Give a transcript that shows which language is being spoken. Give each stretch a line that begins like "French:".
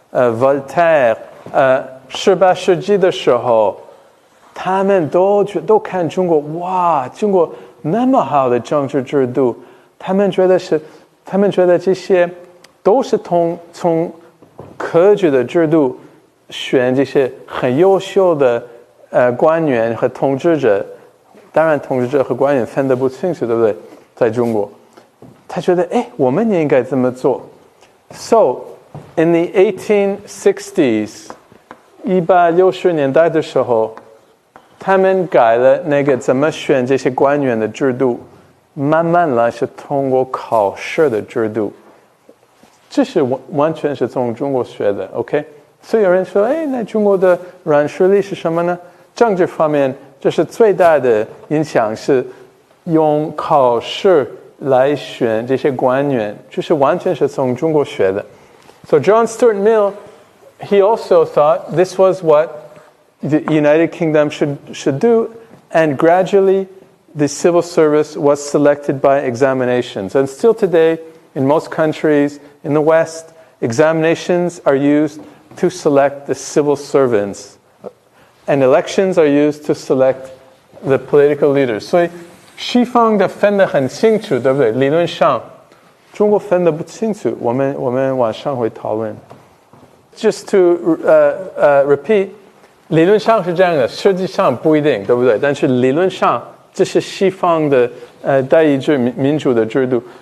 Chinese: Voltaire， 18世纪的时候，他们都看中国，哇，中国那么好的政治制度，他们觉得这些都是从科举的制度选这些很优秀的官员和统治者，当然统治者和官员分得不清楚，对不对？在中国，他觉得，我们也应该这么做。
English: So。In the 1860s,
Chinese: 1860年代的时候，他们改了那个怎么选这些官员的制度，慢慢来是通过考试的制度，这是完全是从中国学的 ，OK？所以有人说，那中国的软实力是什么呢？政治方面，这是最大的影响是用考试来选这些官员，就是完全是从中国学的。
English: So John Stuart Mill, he also thought this was what the United Kingdom should do, and gradually the civil service was selected by examinations. And still today, in most countries in the West, examinations are used to select the civil servants. And elections are used to select the political leaders.
Chinese: 所以西方的分得很清楚，对不对？理论上，中国分得不清楚。我们晚上会讨论。
English: Just to repeat,
Chinese: 理论上是这样的，实际上不一定，对不对？但是理论上，这是西方的代议制民主的制度。